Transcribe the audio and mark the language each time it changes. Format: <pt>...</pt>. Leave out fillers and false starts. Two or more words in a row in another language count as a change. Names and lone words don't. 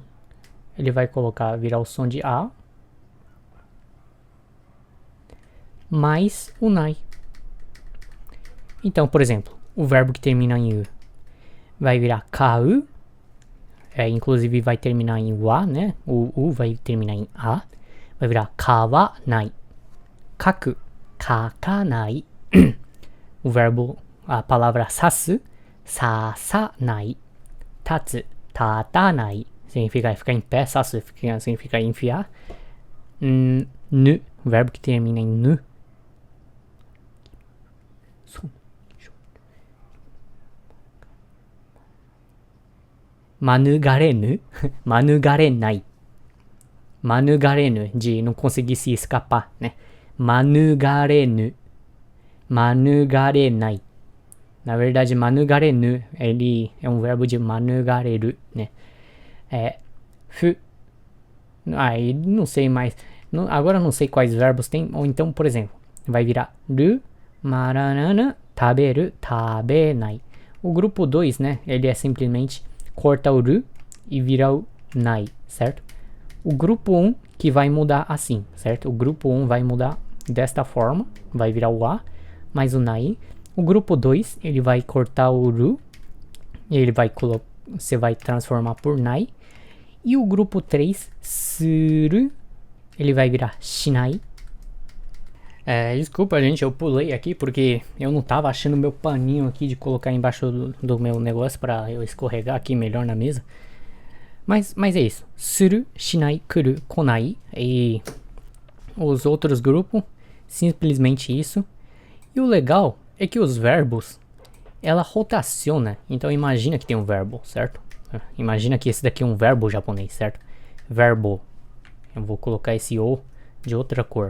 <pt>Ele vai virar o som de A. Mais o NAI. Então, por exemplo, o verbo que termina em U vai virar KAU. Inclusive vai terminar em WA, né? O U vai terminar em A. Vai virar kawanai.</pt> <ja>書く。書かない.</ja> <pt>O verbo, a palavra sasu. Sasanai.</pt> <ja>立つ。立たない.</ja> <pt>Significa ficar em pé. Sasu significa enfiar. Nu. O verbo que termina em nu.</pt> <ja>免れぬ。免れない.</ja> <pt>Manugarenu, de não conseguir se escapar, né?</pt> <ja>免れぬ、免れない.</ja> <pt>Na verdade, manugarenu, ele é um verbo de manugareru, né? Aí não sei mais. Agora não sei quais verbos tem. Ou então, por exemplo, vai virar ru, maranana,</pt> <ja>食べる、食べない.</ja> <pt>O grupo 2, né? Ele é simplesmente corta o ru e vira o nai, certo? O grupo 1 que vai mudar assim, certo? O grupo 1 vai mudar desta forma, vai virar o a mais o nai. O grupo 2, ele vai cortar o ru e ele vai você vai transformar por nai. E o grupo 3, suru, ele vai virar shinai. Desculpa, gente, eu pulei aqui porque eu não tava achando meu paninho aqui de colocar embaixo do meu negócio para eu escorregar aqui melhor na mesa. Mas é isso.</pt> <ja>する、しない、来る、来ない.</ja> <pt>E os outros grupos, simplesmente isso. E o legal é que os verbos, ela rotaciona. Então imagina que tem um verbo, certo? Imagina que esse daqui é um verbo japonês, certo? Verbo. Eu vou colocar esse o de outra cor.</pt>